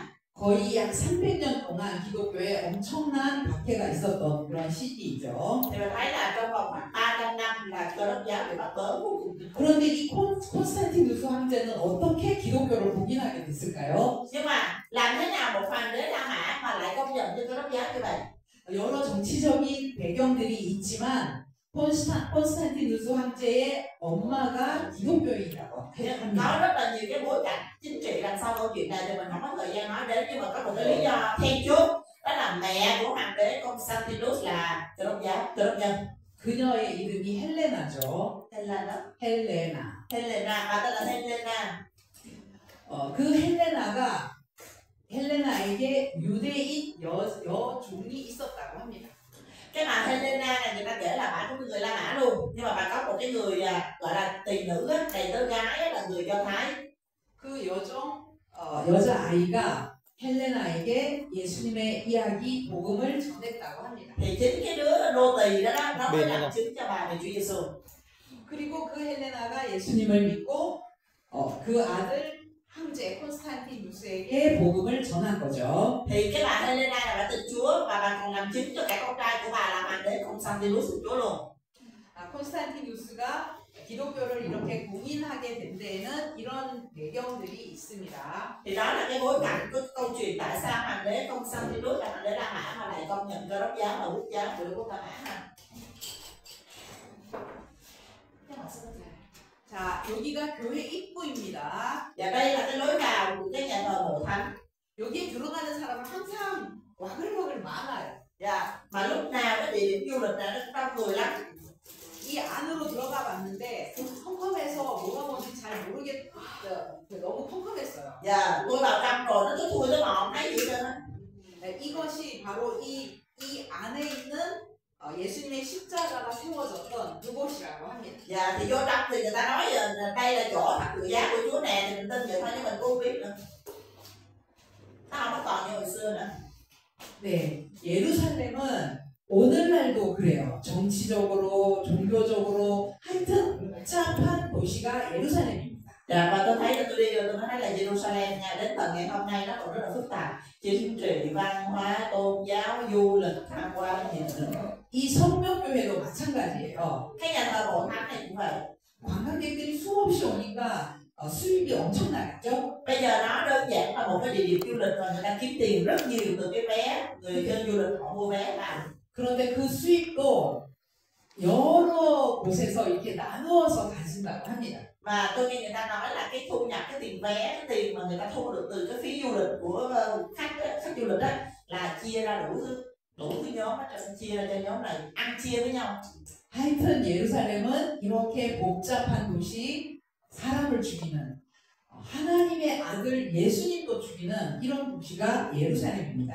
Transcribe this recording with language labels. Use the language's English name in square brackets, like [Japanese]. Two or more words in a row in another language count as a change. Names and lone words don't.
[Korean] 거의 약 300년 동안 기독교에 엄청난 박해가 있었던 그런 시기이죠. [Vietnamese] Thì mình thấy là trong vòng khoảng 300 năm là Cơ đốc giáo bị bắt bớ vô cùng. [Korean] 그런데 이 콘스탄티누스 황제는 어떻게 기독교를 봉인하게 됐을까요? [Vietnamese] Nhưng mà làm thế nào một hoàng đế La Mã mà lại công nhận cho Cơ đốc giáo như vậy? [Korean] 여러 정치적인 배경들이 있지만 콘스탄티누스 황제의 엄마가 기독교인이라고 합니다. [Vietnamese] Có rất là nhiều cái bối cảnh chính trị đằng sau câu chuyện này thì mình không có thời gian nói đến, nhưng mà có một cái lý do then chốt, đó là mẹ của hoàng đế Constantinus là Cơ đốc giáo, Cơ đốc nhân. [Korean] 그녀의 이름이 헬레나죠. 헬레나. [Vietnamese] bà tên là Helena. [Korean] 그 헬레나에게 유대인 여종이 있었다고 합니다. [Vietnamese] Cái bà Helena này người ta kể là bà cũng người La Mã luôn, nhưng mà bà có một cái người gọi là tỳ nữ đầy tớ gái là người Do Thái. [Korean] 그 여자 아이가 헬레나에게 예수님의 이야기 복음을 전했다고 합니다. [Vietnamese] Thì chính cái đứa nô tỳ đó nó mới làm chứng cho bà về Chúa Giêsu. [Korean] 그리고 그 헬레나가 예수님을 믿고 그 아들 황제 콘스탄티누스에게 복음을 전한 거죠. [Vietnamese] Thì cái bà Helena là bà tin Chúa và bà còn làm chứng cho cả con trai của bà là hoàng đế Constantinople của Chúa luôn. [Korean] 콘스탄티누스가 기독교를 이렇게 공인하게 된 데에는 이런 배경들이 있습니다. [Vietnamese] Thì đó là cái bối cảnh của câu chuyện tại sao hoàng đế Constantinople là hoàng đế La Mã mà lại công nhận Cơ Đốc giáo là quốc giáo của quốc La Mã ha. [Korean] 자, 여기가 교회 입구입니다. [Vietnamese] Và đây là cái lối vào của cái nhà thờ mộ thánh. [Korean] 여기에 들어가는 사람은 항상 와글와글 많아요. [Vietnamese] Mà lúc nào cái địa điểm du lịch này nó cũng đông người lắm. [Korean] 이 안으로 들어가 봤는데 컴컴해서 뭐가 뭔지 잘 너무 컴컴했어요. [Vietnamese] Tôi vào trong rồi nó cứ thui tới mò không thấy gì hết á. [Korean] 이것이 바로 이 안에 있는 예수님의 십자가가 세워졌던 그곳이라고 합니다. [Vietnamese] Thì vô trong thì người ta nói là đây là chỗ thập tự giá của Chúa nè, thì mình tin vậy thôi nhưng mình cũng không biết nữa. Nó không có còn như hồi xưa nữa. [Korean] 네, 예루살렘은 오늘날도 그래요. 정치적으로, 종교적으로 하여튼 복잡한 도시가 예루살렘입니다. [Vietnamese] Và tôi thấy là tôi đi rồi tôi nói là Jerusalem nha, đến tận ngày hôm nay nó còn rất là phức tạp. Chính trị, văn hóa, tôn giáo, du lịch, tham quan nhiều nữa. [Korean] 이 성묘교회도 마찬가지예요. [Vietnamese] Cái nhà thờ mộ thánh này cũng vậy. [Korean] 관광객들이 수없이 오니까 수입이 엄청나겠죠? [Vietnamese] Bây giờ nó đơn giản là một cái địa điểm du lịch và người ta kiếm tiền rất nhiều từ cái vé, người dân du lịch họ mua vé vào. [Korean] 그런데 그 수입도 여러 곳에서 이렇게 나누어서 가진다고 합니다. [Vietnamese] Và tôi nghe người ta nói là cái thu nhập, cái tiền vé, cái tiền mà người ta thu được từ cái phí du lịch của khách du lịch đó là chia ra đủ thứ nhóm hết, chia ra cho nhóm này ăn chia với nhau. [Korean] 하여튼 예루살렘은 이렇게 복잡한 도시, 사람을 죽이는 하나님의 아들 예수님도 죽이는 이런 도시가 예루살렘입니다.